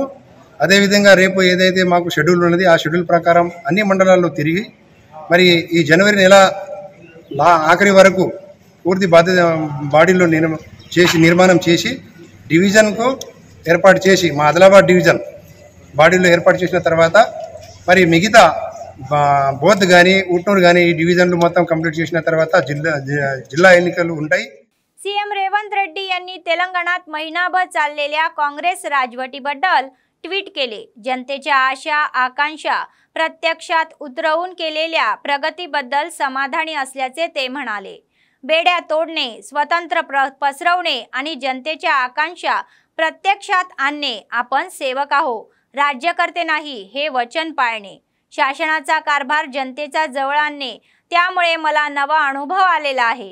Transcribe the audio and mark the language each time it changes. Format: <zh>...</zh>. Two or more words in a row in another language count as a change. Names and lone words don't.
<te>అదేవిధంగా రేపు ఏదైతే మాకు షెడ్యూల్ ఉన్నది ఆ షెడ్యూల్ ప్రకారం అన్ని మండలాల్లో తిరిగి మరి ఈ జనవరి నెల ఆఖరి వరకు పూర్తి బాడీలో నిర్మాణం చేసి డివిజన్కు ఏర్పాటు చేసి మా ఆదిలాబాద్ డివిజన్ బాడీలో ఏర్పాటు చేసిన తర్వాత మరి మిగతా బోధ్ కానీ ఉట్నూరు కానీ ఈ డివిజన్లు మొత్తం కంప్లీట్ చేసిన తర్వాత జిల్లా ఎన్నికలు ఉంటాయి।</te> <mr>सीएम रेवंत रेड्डी यांनी तेलंगणात महिनाभर चाललेल्या काँग्रेस राजवटीबद्दल ट्विट केले। जनतेच्या आशा आकांक्षा प्रत्यक्षात उतरवून केलेल्या प्रगतीबद्दल समाधानी असल्याचे ते म्हणाले। बेड्या तोडणे, स्वतंत्र पसरवणे आणि जनतेच्या आकांक्षा प्रत्यक्षात आणणे, आपण सेवक आहोत, राज्यकर्ते नाही हे वचन पाळणे, शासनाचा कारभार जनतेचा जवळ आणणे, त्यामुळे मला नवा अनुभव आलेला आहे।</mr>